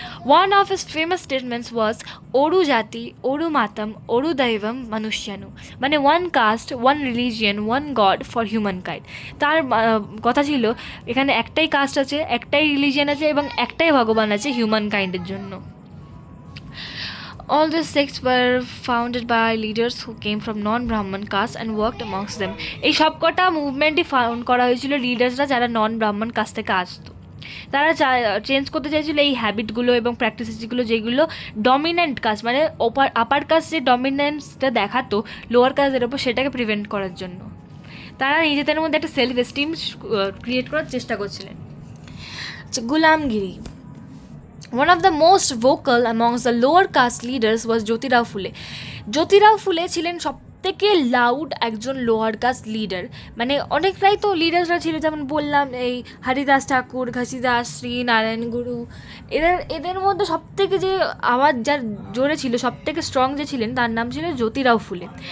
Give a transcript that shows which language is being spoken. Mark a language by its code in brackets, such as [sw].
[en] one of his famous statements was [ml] ওরু জাতি ওরু মাতাম ওরু দৈবম মনুষ্যানু, [en] মানে one caste one religion one God for humankind. [bn] তার কথা ছিল এখানে একটাই কাস্ট আছে, একটাই রিলিজিয়ন আছে এবং একটাই ভগবান আছে হিউম্যান কাইন্ডের জন্য। [en] All these sects were founded by leaders who came from non-Brahman caste and worked amongst them. [bn] এই সবকটা মুভমেন্টই ফাউন্ড করা হয়েছিল লিডার্সরা যারা নন ব্রাহ্মণ কাস্ট থেকে আসতো। তারা চেঞ্জ করতে চাইছিল এই হ্যাবিটগুলো এবং প্র্যাকটিসেসগুলো যেগুলো ডমিনেন্ট কাস্ট মানে আপার কাস্ট যে ডমিনেন্সটা দেখাতো লোয়ার কাস্টের ওপর, সেটাকে প্রিভেন্ট করার জন্য তারা নিজেদের মধ্যে একটা সেলফ এস্টিম ক্রিয়েট করার চেষ্টা করছিলেন। গুলামগিরি। [en] One of the most vocal amongst the lower caste leaders was Jyotirao Phule. [bn] Jyotirao ফুলে ছিলেন সবথেকে লাউড একজন লোয়ার কাস্ট লিডার, মানে অনেকটাই তো লিডাররা ছিল, যেমন বললাম এই হরিদাস ঠাকুর, ঘাসিদাস, শ্রী নারায়ণ গুরু, এদের মধ্যে সবথেকে যে আওয়াজ যার জোরে ছিল, সবথেকে স্ট্রং যে ছিলেন, তার নাম ছিল জ্যোতিরাও ফুলে।